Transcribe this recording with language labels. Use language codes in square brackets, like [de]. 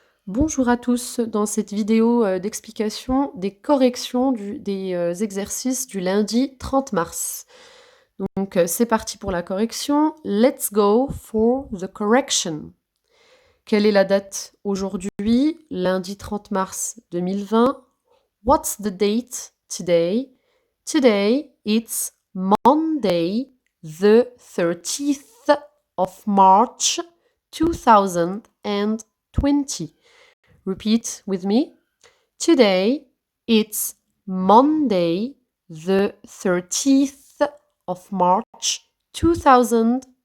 [fr] Bonjour à tous, dans cette vidéo d'explication des corrections des exercices du lundi 30 mars. Donc c'est parti pour la correction. [en] Let's go for the correction. [fr] Quelle est la date aujourd'hui? Lundi 30 mars 2020. [en] What's the date today? Today it's Monday the 30th of March 2020. Repeat with me. Today, it's Monday, the 30th of March 2020.